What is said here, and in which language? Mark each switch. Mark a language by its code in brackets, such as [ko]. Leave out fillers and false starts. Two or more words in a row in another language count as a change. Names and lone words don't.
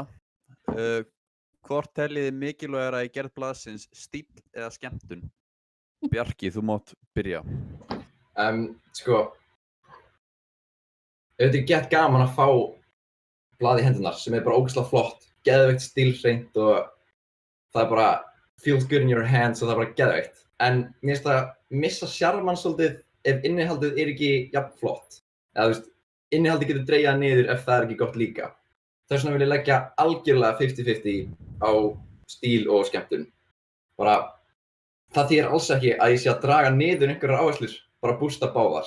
[is] Hvort teljið þið mikilvægara í gerð blaðsins stíll eða skemmtun? Bjarki, þú mátt byrja. Sko, þetta er gett gaman að fá blað í hendurnar sem er bara ógeðslega flott, geðveikt stílhreint og það er bara [en] feels good in your hands [is] og það er bara geðveikt. En mér finnst það missa sjarmann svolítið ef innihaldið er ekki jafn flott. Eða innihaldið getur dregið niður ef það er ekki gott líka. Þess vegna vil ég leggja algjörlega 50-50 á stíl og skemmtun. Bara það þýðir alls ekki að ég sé að draga niður einhverjar áherslur, bara bústa báðar.